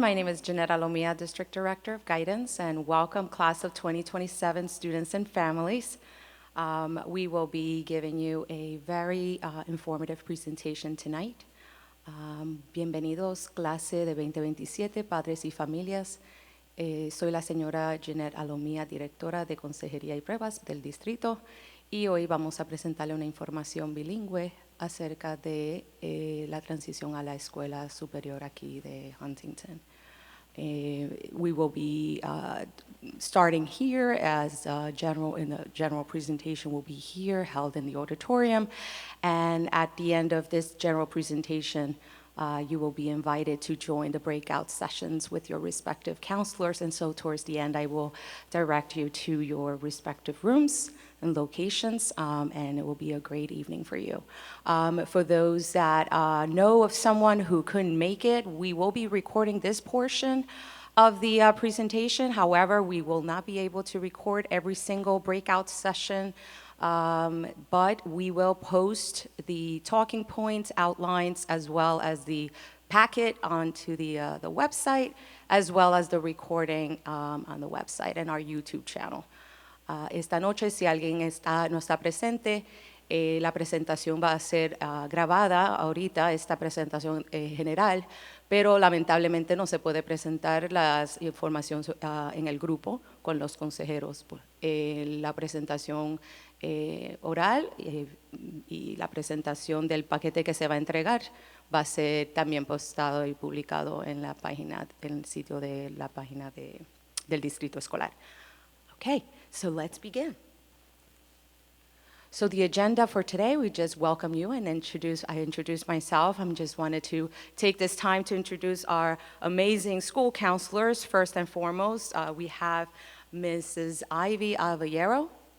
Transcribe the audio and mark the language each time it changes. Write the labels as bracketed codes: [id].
[en] My name is Jeanette Alomia, District Director of Guidance, and welcome class of 2027 students and families. We will be giving you a very informative presentation tonight. [es] Bienvenidos, clase de 2027, padres y familias. Soy la señora Jeanette Alomia, directora de Consejería y Pruebas del distrito, y hoy vamos a presentarle una información bilingüe acerca de la transición a la escuela superior aquí de Huntington. [en] We will be starting here as the general presentation will be here, held in the auditorium. And at the end of this general presentation, you will be invited to join the breakout sessions with your respective counselors. And so towards the end, I will direct you to your respective rooms and locations, and it will be a great evening for you. For those that know of someone who couldn't make it, we will be recording this portion of the presentation. However, we will not be able to record every single breakout session, but we will post the talking points, outlines, as well as the packet onto the website, as well as the recording on the website and our YouTube channel. [es] Esta noche, si alguien no está presente, la presentación va a ser grabada ahorita, esta presentación general, pero lamentablemente no se puede presentar la información en el grupo con los consejeros. La presentación oral y la presentación del paquete que se va a entregar va a ser también postado y publicado en la página, en el sitio de la página del distrito escolar. [en] Okay, so let's begin. So the agenda for today, we just welcome you and I introduce myself. I just wanted to take this time to introduce our amazing school counselors. First and foremost, we have Mrs. Ivy Avallero.